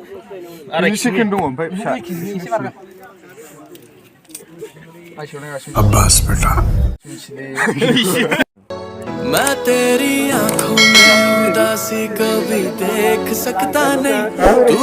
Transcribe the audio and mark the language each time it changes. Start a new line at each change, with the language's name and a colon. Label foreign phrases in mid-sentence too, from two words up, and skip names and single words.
Indonesian: Ini second dong, Pak. Abbas बेटा
Hindi: मैं तेरी आंखों में उदासी कभी देख सकता नहीं।